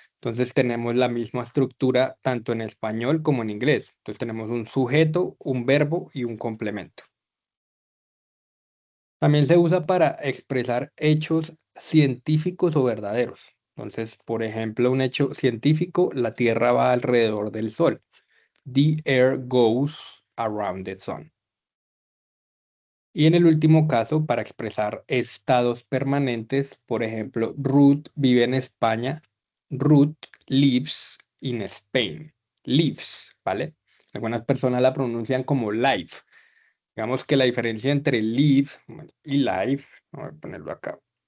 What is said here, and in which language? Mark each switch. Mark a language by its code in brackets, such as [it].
[es] Entonces tenemos la misma estructura tanto en español como en inglés. Entonces tenemos un sujeto, un verbo y un complemento. También se usa para expresar hechos científicos o verdaderos. Entonces, por ejemplo, un hecho científico, la Tierra va alrededor del Sol. [en] The air goes around the sun. [es] Y en el último caso, para expresar estados permanentes, por ejemplo, Ruth vive en España. [en] Ruth lives in Spain. Lives, [es] ¿vale? Algunas personas la pronuncian como life. Digamos que la diferencia entre live y life, voy a ponerlo acá.